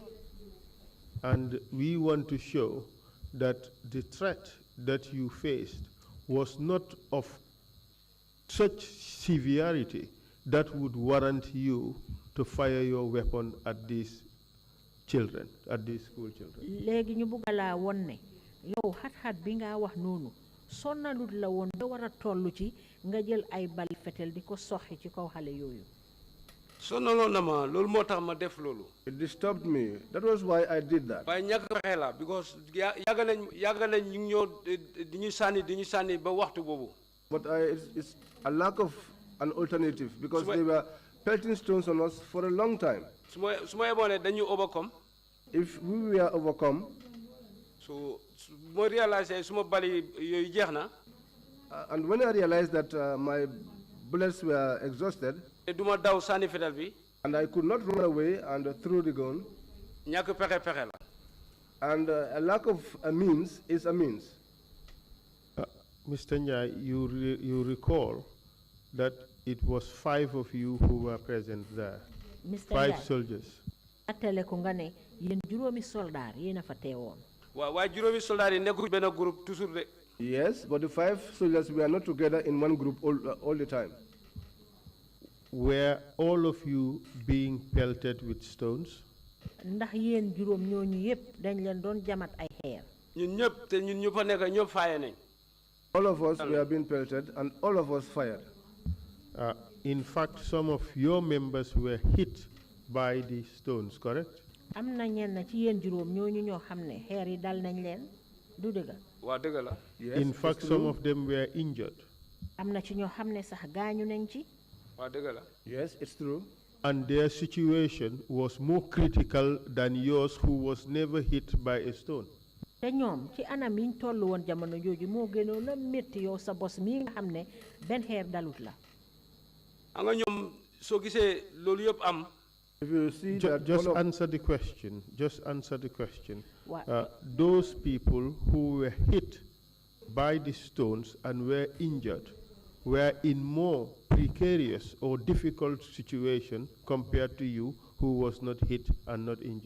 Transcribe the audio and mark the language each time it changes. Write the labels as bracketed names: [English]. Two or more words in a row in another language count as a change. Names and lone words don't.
[English] And we want to show that the threat that you faced was not of such severity that would warrant you to fire your weapon at these children, at these school children. [Wolof] léegi ñu bugg laa won ne yow xat-xat bi nga wax noonu sonnalut la woon ba war a toll ci nga jël ay bal fetel di ko soxi ci kaw xale yooyu. sonaloon na ma loolu moo tax ma def loolu. [English] It disturbed me. That was why I did that. [Wolof] waaye ñàkk pexe la because yàgg nañ ñu ngi ñëw di ñu sànni ba waxtu boobu. [English] But it's a lack of an alternative, because they were pelting stones on us for a long time. [Wolof] su ma yeboone dañu overcome. [English] If we were overcome, [Wolof] su ma réalisé suma bali yooyu jeex na. [English] and when I realized that my bullets were exhausted, [Wolof] duma daw sànni fetal bi. [English] and I could not run away and throw the gun, [Wolof] ñàkk pexe la. [English] and a lack of a means is a means. Mr. Njai, you recall that it was 5 of you who were present there. Mr. 5 Ndiaye. soldiers. [Wolof] Attale ko nga ne yéen juróomi soldaar yéen a fa teewoon. waaye juróomi soldat yi nekkul benn [French] groupe toujours [Wolof] de. [English] Yes, but the 5 soldiers were not together in one group all the time. Were all of you being pelted with stones? [Wolof] Ndax yéen juróom ñooñu yépp dañ leen doon jamat ay xeer. ñun ñëpp te ñun ñu fa nekk ñëpp faaye nañ. [English] All of us were being pelted and all of us fired. In fact, some of your members were hit by the stones, correct? [Wolof] Am na ñenn ci yéen juróom ñooñu ñoo xam ne xeer yi dal nañ leen du dëgg. waa dëgg la. [English] Yes, In it's fact, true. some of them were injured. [Wolof] Am na ci ñoo xam ne sax gaañu nañ ci. waa dëgg la. [English] Yes, it's true. And their situation was more critical than yours, who was never hit by a stone. [Wolof] te ñoom ci anam yiñ toll woon jamono jooju moo gënoon a métti yow sa bos mii nga xam ne benn xeer dalut la. xam nga ñoom soo gisee loolu yëpp am. [English] If you see that Just all of- answer the question. Just answer the question. Wa- Those people who were hit by the stones and were injured were in more precarious or difficult situation compared to you, who was not hit and not injured.